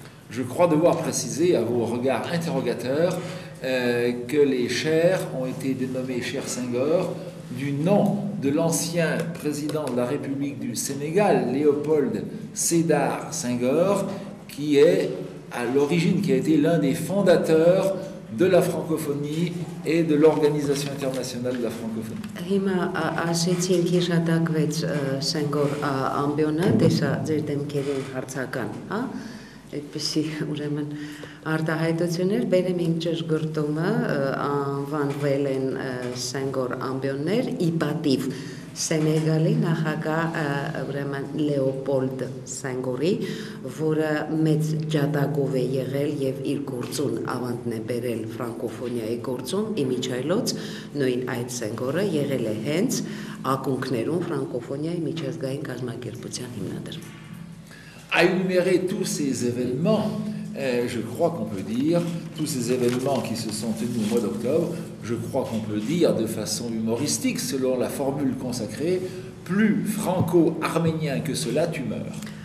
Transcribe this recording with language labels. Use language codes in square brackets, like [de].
[fr] Je crois devoir préciser à vos regards interrogateurs que les chaires ont été dénommées chaires Senghor du nom de l'ancien président de la République du Sénégal, Léopold Sédar Senghor, qui est à l'origine, qui a été l'un des fondateurs de la francophonie et de l'Organisation internationale de la francophonie. [hy] Հիմա ասեցինք հիշատակվեց Սենգոր ամբիոնը, տեսա ձեր դեմքերին հարցական, հա? Այդպիսի ուրեմն արտահայտություններ բերեմ իմ ճշգրտումը անվանվել են Սենգոր ամբիոններ ի պատիվ Սենեգալի նախագահ ուրեմն Լեոպոլդ Սենգորի, որը մեծ ջատագով է եղել եւ իր գործուն ավանդն է բերել ֆրանկոֆոնիայի գործում իմիջայլոց նույն այդ Սենգորը եղել է հենց ակունքներում ֆրանկոֆոնիայի միջազգային կազմակերպության հիմնադրում։ [fr] À énumérer tous ces événements, je crois qu'on peut dire, tous ces événements qui se sont tenus au mois d'octobre, je crois qu'on peut dire de façon humoristique, selon la formule consacrée, plus franco-arménien que cela, tu meurs.